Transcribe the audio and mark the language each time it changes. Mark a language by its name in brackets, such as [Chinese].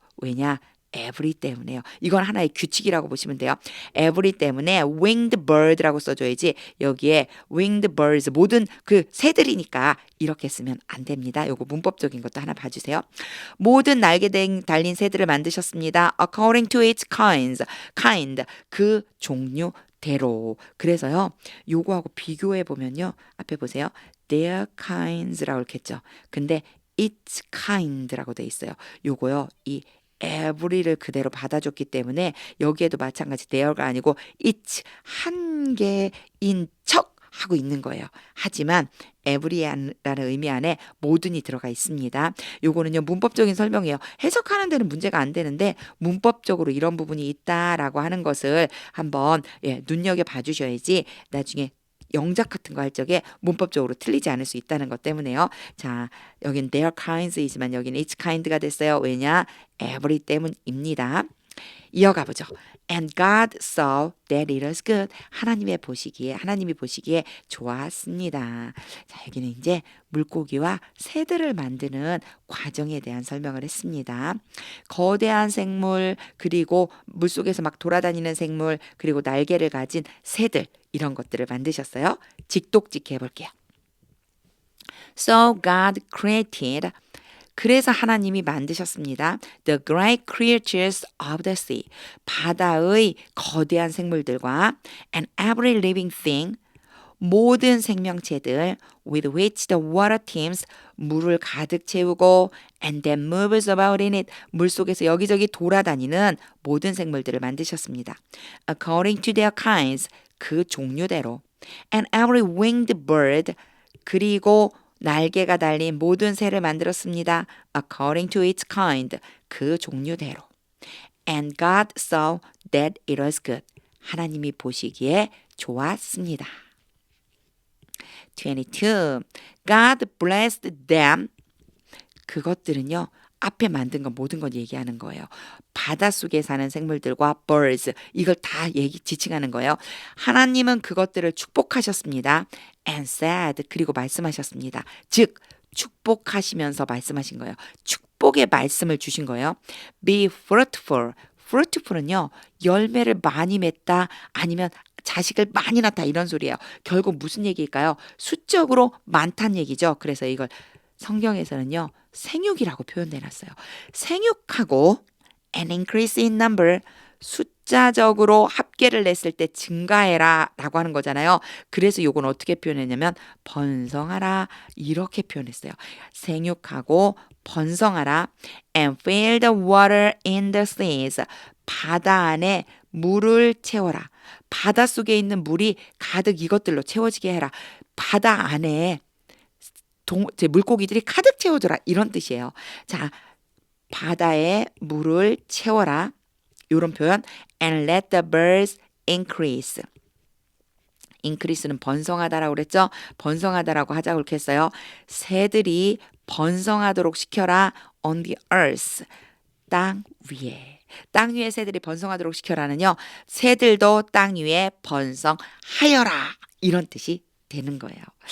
[Korean] 왜냐? every 때문에요. 이건 하나의 규칙이라고 보시면 돼요. every 때문에 winged bird라고 써줘야지 여기에 winged birds 모든 그 새들이니까 이렇게 쓰면 안 됩니다. 요거 문법적인 것도 하나 봐주세요. 모든 날개 달린 새들을 만드셨습니다. [English] According to its kinds, kind [Korean] 그 종류대로. 그래서요, 요거하고 비교해 보면요, 앞에 보세요, their kinds라고 이렇게 했죠. 근데 its kind라고 돼 있어요. 요거요, 이 every를 그대로 받아줬기 때문에 여기에도 마찬가지 there가 아니고 its 한 개인 척 하고 있는 거예요. 하지만 every라는 의미 안에 모든이 들어가 있습니다. 요거는요 문법적인 설명이에요. 해석하는 데는 문제가 안 되는데 문법적으로 이런 부분이 있다라고 하는 것을 한번 눈여겨 봐주셔야지 나중에 영작 같은 거 할 적에 문법적으로 틀리지 않을 수 있다는 것 때문에요. 자, 여긴 their kinds이지만 여기는 its kind가 됐어요. 왜냐? every 때문입니다. 이어가 보죠. [English] And God saw that it was good. [Korean] 하나님이 보시기에 좋았습니다. 자, 여기는 이제 물고기와 새들을 만드는 과정에 대한 설명을 했습니다. 거대한 생물, 그리고 물속에서 막 돌아다니는 생물, 그리고 날개를 가진 새들, 이런 것들을 만드셨어요. 직독직 해볼게요. [English] So God created [Korean] 그래서 하나님이 만드셨습니다. [English] The great creatures of the sea. [Korean] 바다의 거대한 생물들과 [English] and every living thing. [Korean] 모든 생명체들 [English] with which the water teems. [Korean] 물을 가득 채우고 [English] and that moves about in it. [Korean] 물속에서 여기저기 돌아다니는 모든 생물들을 만드셨습니다. [English] According to their kinds. [Korean] 그 종류대로. [English] And every winged bird. [Korean] 그리고 날개가 달린 모든 새를 만들었습니다. [English] According to its kind. [Korean] 그 종류대로. [English] And God saw that it was good. [Korean] 하나님이 보시기에 좋았습니다. [English] 22. God blessed them. [Korean] 그것들은요. 앞에 만든 건 모든 건 얘기하는 거예요. 바닷속에 사는 생물들과 birds 이걸 다 지칭하는 거예요. 하나님은 그것들을 축복하셨습니다. [English] And said [Korean] 그리고 말씀하셨습니다. 즉 축복하시면서 말씀하신 거예요. 축복의 말씀을 주신 거예요. [English] Be fruitful. [Korean] fruitful은요. 열매를 많이 맺다 아니면 자식을 많이 낳다 이런 소리예요. 결국 무슨 얘기일까요? 수적으로 많다는 얘기죠. 그래서 이걸 성경에서는요. 생육이라고 표현돼 놨어요. 생육하고 [English] an increase in number [Korean] 숫자적으로 합계를 냈을 때 증가해라 라고 하는 거잖아요. 그래서 요건 어떻게 표현했냐면 번성하라 이렇게 표현했어요. 생육하고 번성하라 [English] and fill the water in the seas [Korean] 바다 안에 물을 채워라. 바닷속에 있는 물이 가득 이것들로 채워지게 해라. 바다 안에 물고기들이 가득 채워져라 이런 뜻이에요. 자, 바다에 물을 채워라. 이런 표현 [English] and let the birds increase. [Korean] increase는 번성하다라고 그랬죠. 번성하다라고 하자고 그렇게 했어요. 새들이 번성하도록 시켜라 [English] on the earth. [Korean] 땅 위에. 땅 위에 새들이 번성하도록 시켜라는요. 새들도 땅 위에 번성하여라. 이런 뜻이 되는 거예요.